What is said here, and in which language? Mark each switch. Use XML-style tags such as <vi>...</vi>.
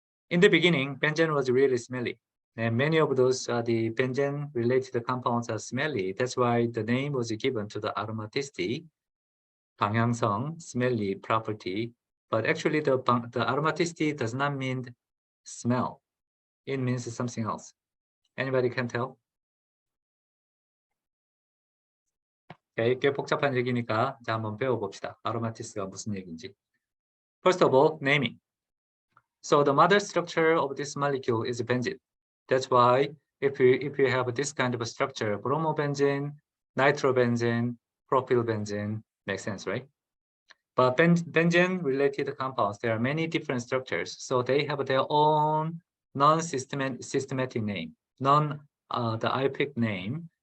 <en>In the beginning, benzene was really smelly. And many of those the benzene-related compounds are smelly. That's why the name was given to the aromaticity, 방향성, smelly property. But actually, the aromaticity does not mean smell. It means something else. Anybody can tell?</en> <ko>Okay, 꽤 복잡한 얘기니까 자 한번 배워봅시다. 아로마티스가 무슨 얘기인지.</ko> <en>First of all, naming. So the mother structure of this molecule is benzene. That's why if you have this kind of a structure, bromobenzene, nitrobenzene, propylbenzene, makes sense, right? But benzene-related compounds, there are many different structures, so they have their own non-systematic name, the IUPAC name.</en>